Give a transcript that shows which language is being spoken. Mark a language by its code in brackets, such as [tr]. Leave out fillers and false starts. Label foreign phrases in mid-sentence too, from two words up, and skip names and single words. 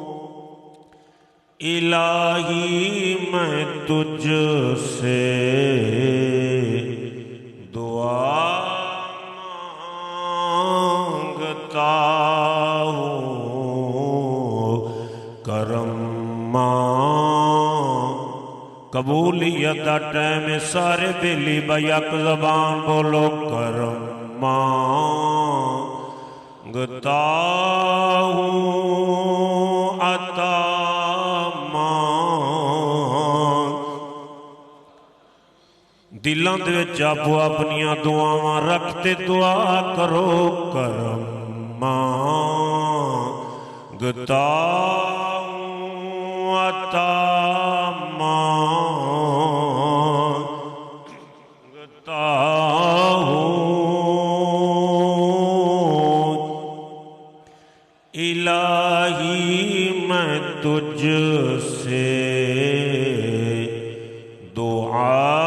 [ur] الہی میں تجھ سے دعا مانگتا ہوں کرم [pa] قبولیت دا ٹائم سارے بیلی با یک زبان بولو [ur] کرم مانگتا ہوں عطا مانگ [pa] دلوں دے وچ آپو اپنیاں دعاواں رکھتے دعا کرو کرم [ur] مانگتا ہوں عطا مانگتا ہوں الہی میں تجھ سے دعا